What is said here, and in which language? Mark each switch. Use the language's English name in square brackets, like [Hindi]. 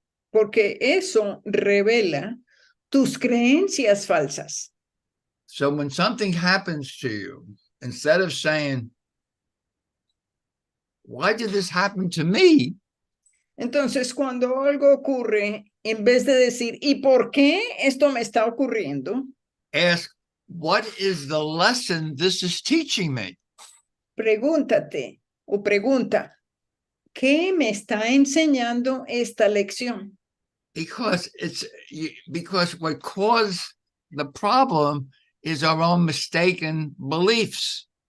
[Spanish] Porque eso revela tus creencias falsas. [English] So when something happens to you, instead of saying, why did this happen to me? [Spanish] Entonces, cuando algo ocurre, en vez de decir, ¿y por qué esto me está ocurriendo? [English] Ask, what is the lesson this is teaching me? [Spanish] Pregúntate o pregunta, ¿qué me está enseñando esta lección? [English] Because what caused the problem is our own mistaken beliefs.